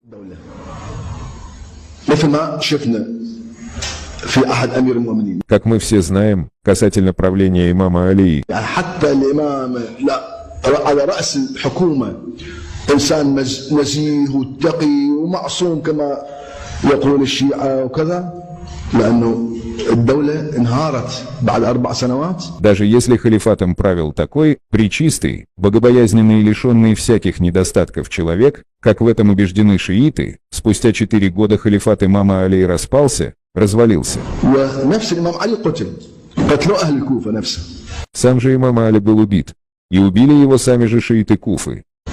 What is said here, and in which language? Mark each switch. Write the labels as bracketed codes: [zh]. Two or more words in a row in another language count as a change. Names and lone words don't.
[ru] Как мы все знаем, касательно правления имама Алии, [ar] إنسان نزيه وتقي ومعصوم كما يقول الشيعة وكذا لأنه الدولة انهارت بعد 4 سنوات. [ru] Даже если халифатом правил такой, пречистый, богобоязненный и лишенный всяких недостатков человек, как в этом убеждены шииты, спустя 4 года халифат имама Алии распался, развалился. Сам же имам Али был убит, и убили его сами же шииты Куфы.